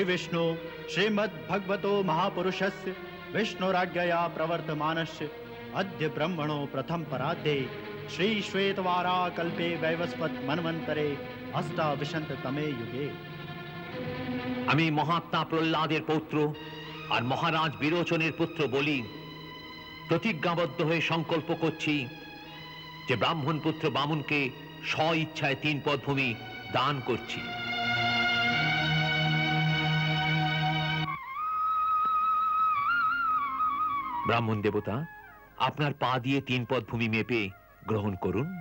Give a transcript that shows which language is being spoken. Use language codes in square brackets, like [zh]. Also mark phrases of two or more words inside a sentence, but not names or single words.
[sa] विष्णु श्रीमद्भगवतो महापुरुषस्य विष्णुराज्ञया प्रवर्तमानस्य अद्य ब्रह्मणो प्रथम पराध्ये श्री श्वेतवारा कल्पे वैवस्वत मन्वन्तरे अष्टाविंशततमे युगे। [bn] আমি মহাত্মা প্রহ্লাদের পৌত্র আর মহারাজ বিরোচনের পুত্র বলি প্রতিজ্ঞাবদ্ধ হয়ে সংকল্প করছি যে ব্রাহ্মণ পুত্র বামুনকে স্ব ইচ্ছায় 3 পদ ভূমি দান করছি। ব্রাহ্মণ দেবতা, আপনার পা দিয়ে 3 পদ ভূমি মেপে গ্রহণ করুন।